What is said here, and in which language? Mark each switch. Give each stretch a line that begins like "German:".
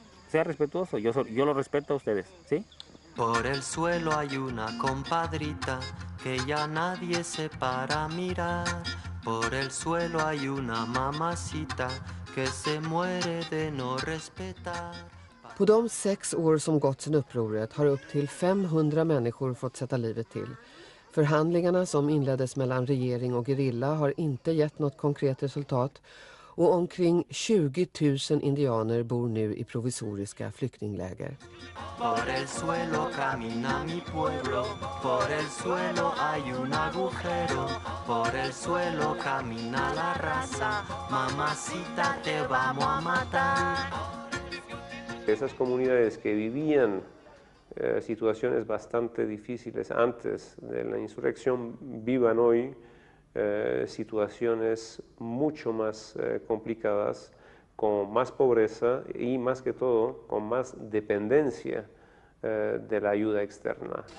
Spanish: Sea respetuoso, yo lo respeto a ustedes, ¿sí? Por el suelo hay una compadrita que ya nadie se para a mirar. Por el suelo hay una mamacita que se muere de no respetar.
Swedish: På de 6 år som gått sedan upproret har upp till 500 människor fått sätta livet till. Förhandlingarna som inleddes mellan regering och gerilla har inte gett något konkret resultat och omkring 20 000 indianer bor nu i provisoriska flyktingläger.
Spanish: Por el suelo camina mi pueblo, por el suelo hay un agujero, por el suelo camina la raza, mamacita te vamos a matar. Esas comunidades que vivían situaciones bastante difíciles antes de la insurrección vivan hoy situaciones mucho más complicadas, con más pobreza y más que todo con más dependencia de la ayuda externa.